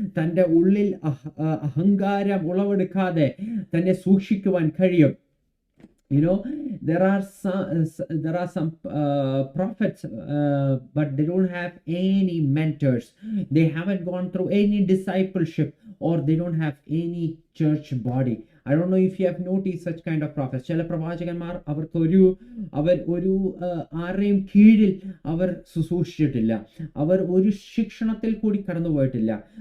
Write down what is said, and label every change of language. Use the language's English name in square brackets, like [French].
[Malayalam] തൻ്റെ ഉള്ളിൽ അഹങ്കാരം ഉളവെടുക്കാതെ തന്നെ സൂക്ഷിക്കുവാൻ കഴിയും. [English] You know, there are some prophets, but they don't have any mentors. They haven't gone through any discipleship, or they don't have any church body. I don't know if you have noticed such kind of prophets. [Malayalam] ചില പ്രവാചകന്മാർ അവർ ഒരു ആരെയും കീഴിൽ അവർ ശുശ്രൂഷിച്ചിട്ടില്ല. അവർ ഒരു ശിക്ഷണത്തിൽ കൂടി കടന്നുപോയിട്ടില്ല.